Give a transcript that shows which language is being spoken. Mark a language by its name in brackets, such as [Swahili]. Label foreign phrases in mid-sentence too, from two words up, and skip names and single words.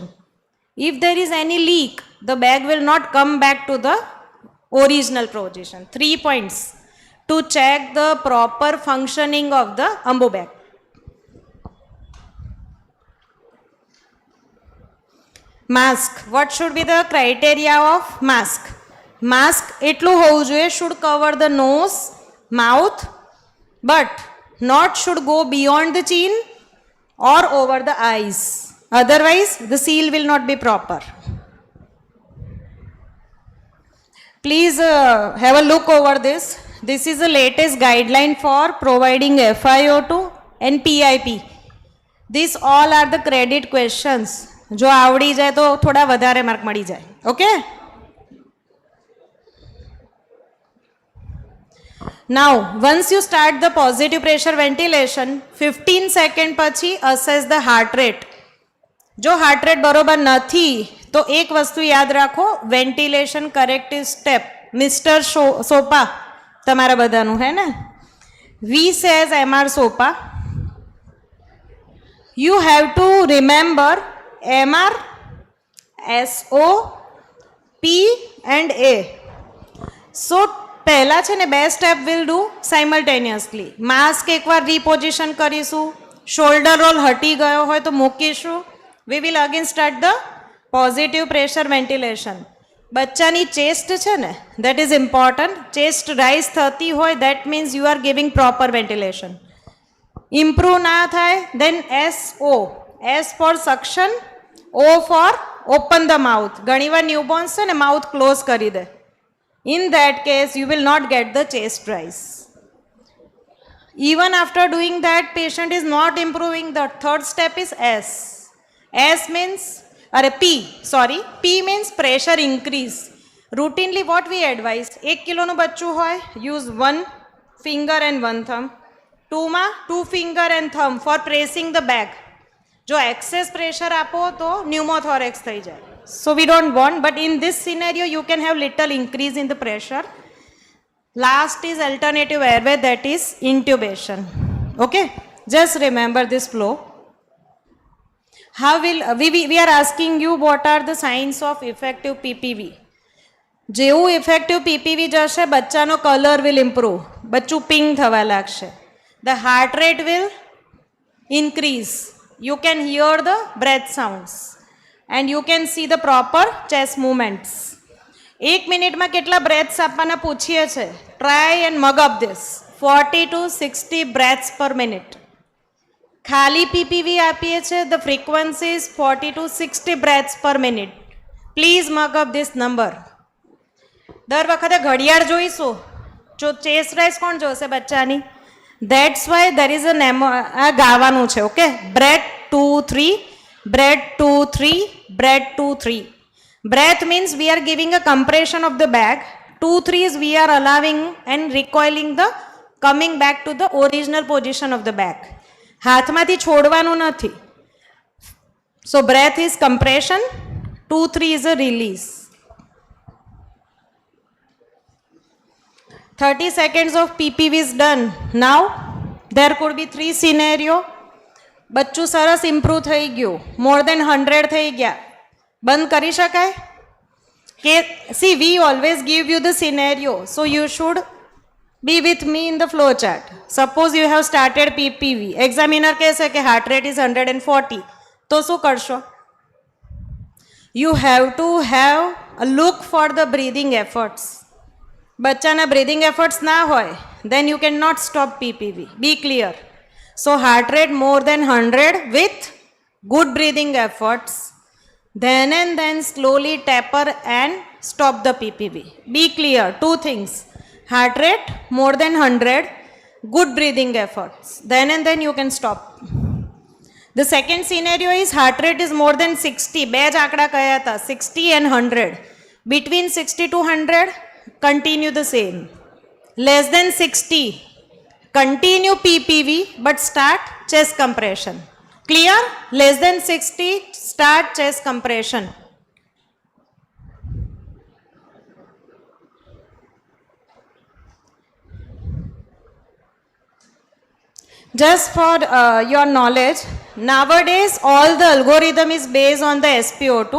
[English] If there is any leak, the bag will not come back to the original position. 3 points to check the proper functioning of the Ambu bag. Mask. What should be the criteria of mask? [Gujarati] Mask એટલું હોવું જોઈએ, [English] should cover the nose, mouth, but not should go beyond the chin or over the eyes. Otherwise, the seal will not be proper. Please have a look over this. This is the latest guideline for providing FiO2 and PIP. These all are the credit questions. [Gujarati] જો આવડી જાય તો થોડા વધારે માર્ક મળી જાય. ઓકે? [English] Now, once you start the positive pressure ventilation, 15 seconds પછી assess the heart rate. [Gujarati] જો [English] heart rate [Gujarati] બરોબર નથી તો એક વસ્તુ યાદ રાખો, [English] ventilation corrective step. [Gujarati] મિસ્ટર સોપા તમારા બધાનું હે ને? [English] V says MR SOPA. You have to remember MR, SO, P and A. [Gujarati] So પહેલા છે ને બે [English] step will do simultaneously. [Gujarati] માસ્ક એકવાર રીપોઝિશન કરીશું, [English] shoulder roll [Gujarati] હટી ગયો હોય તો મૂકીશું. [English] We will again start the positive pressure ventilation. [Gujarati] બચ્ચાની ચેસ્ટ છે ને, [English] that is important. chest rise [Gujarati] થતી હોય [English] that means you are giving proper ventilation. [Gujarati] ઇમ્પ્રૂવ ના થાય દેન SO. [English] S for suction, O for open the mouth. [Gujarati] ઘણીવાર ન્યૂબોર્ન્સ છે ને [English] mouth close [Gujarati] કરી દે. [English] In that case, you will not get the chest rise. Even after doing that, patient is not improving. The third step is S. S means, P means pressure increase. Routinely what we advise, 1 kilo [Gujarati] નું બચ્ચું હોય, [English] use 1 finger and 1 thumb. 2 માં 2 finger and thumb for pressing the bag. [Gujarati] જો [English] excess pressure [Gujarati] આપો તો pneumothorax થઈ જાય. [English] So we don't want, but in this scenario you can have little increase in the pressure. Last is alternative airway, that is intubation. Okay, just remember this flow. How will we are asking you what are the signs of effective PPV. જેવું effective PPV [Gujarati] જશે બચ્ચાનો [English] color will improve, [Gujarati] બચ્ચું pink થવા લાગશે. [English] The heart rate will increase. You can hear the breath sounds and you can see the proper chest movements. [Gujarati] 1 મિનિટમાં કેટલા બ્રેથ્સ આપવાના પૂછીએ છે. [English] Try and mug up this 40 to 60 breaths per minute. [Gujarati] ખાલી પીપીવી આપીએ છીએ, [English] the frequency is 40 to 60 breaths per minute. Please mug up this number. [Gujarati] દર વખતે ઘડિયાળ જોઈશું, જો [English] chest rise [Gujarati] કોણ જોશે બચ્ચાની? [English] that's why there is [Gujarati] આ ગાવાનું છે. [English] Okay, breath 2 3, breath 2 3, breath 2 3. Breath means we are giving a compression of the back. 2 3 is we are allowing and recoiling the coming back to the original position of the back. [Gujarati] હાથમાંથી છોડવાનું નથી. [English] So breath is compression, 2 3 is a release. 30 seconds of PPV is done. Now there could be 3 scenario. [Gujarati] બચ્ચું સરસ ઇમ્પ્રૂવ થઈ ગયું, [English] more than 100 [Gujarati] થઈ ગયા. બંધ કરી શકાય કે? [English] See we always give you the scenario, so you should be with me in the flow chart. Suppose you have started PPV, [Gujarati] એક્ઝામિનર કહેશે કે [English] heart rate is 140, [Gujarati] તો શું કરશો? [English] You have to have a look for the breathing efforts. બચ્ચાના breathing efforts [Gujarati] ના હોય, [English] then you can not stop PPV. Be clear. So heart rate more than 100 with good breathing efforts. Then and then slowly taper and stop the PPV. Be clear, 2 things. Heart rate more than 100, good breathing efforts. Then and then you can stop. The second scenario is heart rate is more than 60. [Gujarati] બે જ આંકડા કયા હતા, 60 and 100. [English] Between 60 to 100, continue the same. Less than 60, continue PPV but start chest compression. Clear? Less than 60, start chest compression. Just for your knowledge, nowadays all the algorithm is based on the SpO2.